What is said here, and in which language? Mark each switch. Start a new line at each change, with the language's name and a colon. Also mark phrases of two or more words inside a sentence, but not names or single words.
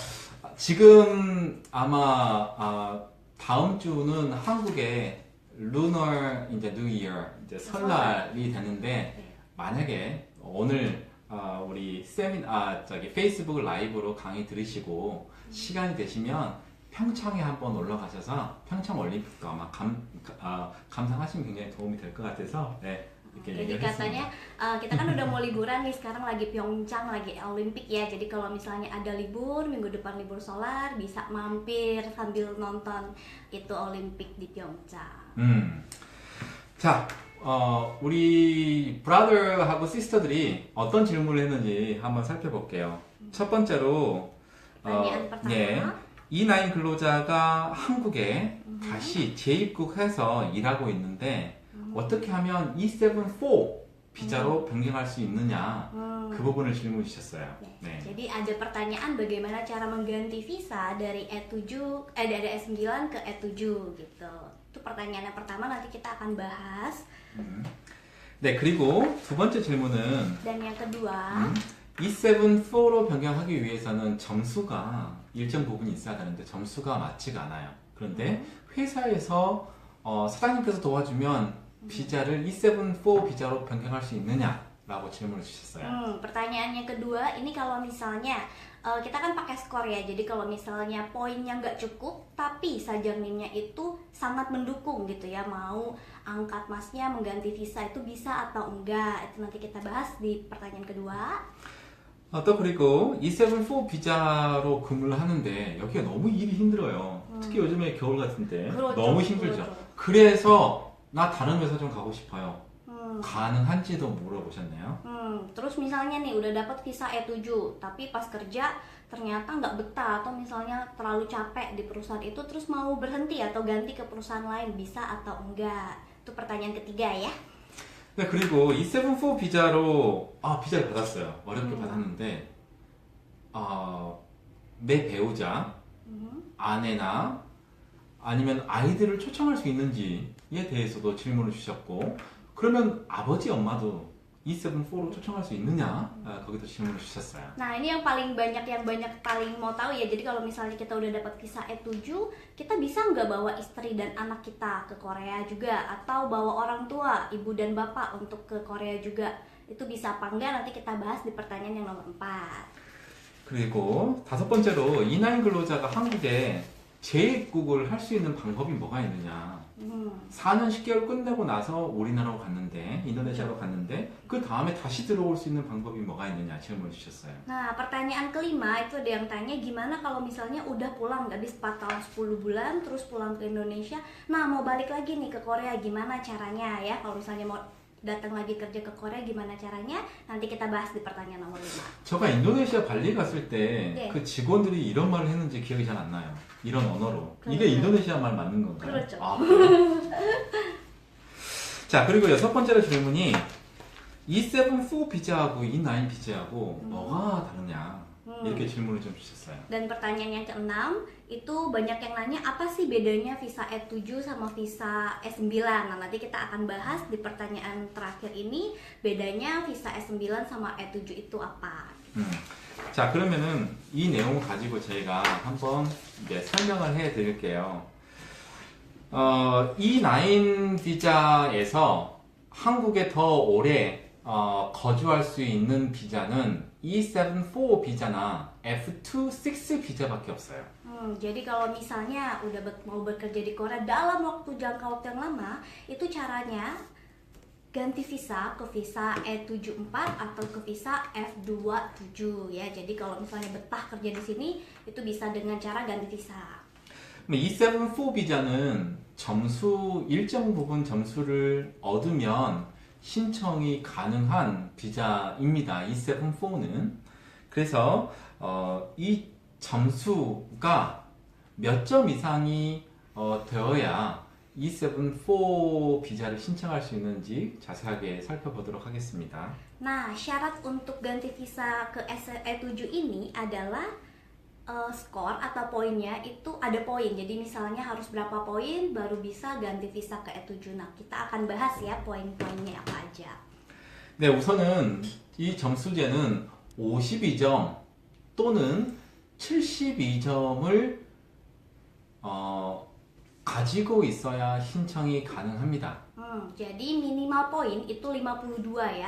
Korean: 지금 아마 다음 주는 한국에 루너 이제 뉴 이어 이제 설날이 되는데 만약에 오늘 우리 페이스북 라이브로 강의 들으시고 시간이 되시면 평창에 한번 올라가셔서 평창 올림픽도 아마 감상하시면 굉장히 도움이 될 것 같아서
Indonesian: Jadi katanya kita kan udah mau liburan nih, sekarang lagi Pyeongchang, lagi Olimpik ya. Jadi kalau misalnya ada libur, minggu depan libur solar, bisa mampir sambil nonton itu Olimpik di Pyeongchang.
Korean: 자, 우리 브라더하고 시스터들이 어떤 질문을 했는지 한번 살펴볼게요. 첫 번째로
Indonesian: pertanyaan pertama.
Korean: E9 근로자가 한국에 다시 재입국해서 일하고 있는데 어떻게 하면 E74 비자로 변경할 수 있느냐 그 부분을 질문 주셨어요. 네.
Indonesian: Jadi ada pertanyaan bagaimana cara mengganti visa dari dari E9 ke E7 gitu. Itu pertanyaan yang pertama, nanti kita akan bahas.
Korean: 네, 그리고 두 번째 질문은
Indonesian: Dan yang kedua,
Korean: E74로 변경하기 위해서는 점수가 일정 부분이 있어야 되는데 점수가 맞지가 않아요. 그런데 회사에서 사장님께서 도와주면 비자를 E74 비자로 변경할 수 있느냐라고 질문을 주셨어요.
Indonesian: pertanyaan yang kedua ini kalau misalnya kita kan pakai skor ya. Jadi kalau misalnya poinnya nggak cukup tapi sajanginnya itu sangat mendukung gitu ya, mau angkat masnya mengganti visa itu bisa atau enggak, itu nanti kita bahas di pertanyaan kedua.
Korean: 또 그리고 E74 비자로 근무를 하는데 여기가 너무 일이 힘들어요. 특히 요즘에 겨울 같은데 그렇죠, 너무 힘들죠. 그렇죠. 그래서 나 다른 회사 좀 가고 싶어요. 가능한지도 물어보셨네요.
Indonesian: Terus misalnya nih udah dapat visa E7 tapi pas kerja ternyata nggak betah atau misalnya terlalu capek di perusahaan itu, terus mau berhenti atau ganti ke perusahaan lain, bisa atau enggak? Itu pertanyaan ketiga ya.
Korean: 네, 그리고 E74 비자로 비자를 받았어요. 어렵게 받았는데 내 배우자, 아내나 아니면 아이들을 초청할 수 있는지에 대해서도 질문을 주셨고, 그러면 아버지 엄마도 E74로 초청할 수 있느냐 거기도 질문을 주셨어요.
Indonesian: Nah, ini yang paling banyak paling mau tahu ya. Jadi kalau misalnya kita udah dapat visa E7, kita bisa nggak bawa istri dan anak kita ke Korea juga, atau bawa orang tua, ibu dan bapak untuk ke Korea juga. Itu bisa apa enggak, nanti kita bahas di pertanyaan yang nomor 4.
Korean: 그리고 5번째로 E9 근로자가 한국에 재입국을 할 수 있는 방법이 뭐가 있느냐. 4년 10개월 끝내고 나서 우리나라로 갔는데, 인도네시아로 갔는데, 그 다음에 다시 들어올 수 있는 방법이 뭐가 있느냐 질문을 주셨어요.
Indonesian: Nah, pertanyaan kelima itu ada yang tanya gimana kalau misalnya udah pulang habis 4 tahun 10 bulan terus pulang ke Indonesia. Nah, mau balik lagi nih ke Korea gimana caranya ya? Kalau misalnya mau datang lagi kerja ke Korea gimana caranya? Nanti kita bahas di pertanyaan nomor 5.
Korean: 제가 인도네시아 발리 갔을 때 네. 그 직원들이 이런 말을 했는지 기억이 잘 안 나요. 이런 언어로. 이게 그렇죠. 인도네시아 말 맞는 건가요? 그렇죠. 아, 그래요? 자, 그리고 여섯 번째로 질문이 E74 비자하고 E9 비자하고 뭐가 다르냐 이렇게 질문을 좀 주셨어요.
Indonesian: Dan pertanyaan yang keenam itu banyak yang nanya apa sih bedanya visa E7 sama visa E9. Nah, nanti kita akan bahas di pertanyaan terakhir ini bedanya visa E9 sama E7 itu apa.
Korean: 자, 그러면은 이 내용을 가지고 저희가 한번 이제 설명을 해 드릴게요. E9 비자에서 한국에 더 오래 거주할 수 있는 비자는 E74 비자나 F26 비자밖에 없어요.
Indonesian: Jadi kalau misalnya udah mau bekerja di Korea dalam jangka waktu yang lama, itu caranya ganti visa ke visa E74 atau ke visa F27 ya. Jadi kalau misalnya betah kerja di sini itu bisa dengan cara ganti visa.
Korean: E74 비자는 일정 부분 점수를 얻으면 신청이 가능한 비자입니다. E74는. 그래서 이 점수가 몇 점 이상이 되어야 E74 비자를 신청할 수 있는지 자세하게 살펴보도록 하겠습니다.
Indonesian: Nah, syarat untuk ganti visa ke E7 ini adalah skor atau poinnya itu ada poin. Jadi misalnya harus berapa poin baru bisa ganti visa ke E7. Nah, kita akan bahas ya poin-poinnya apa aja.
Korean: 네, 우선은 이 점수제는 52점 또는 72점을 가지고 있어야 신청이 가능합니다.
Indonesian: Jadi minimal poin itu 52 ya.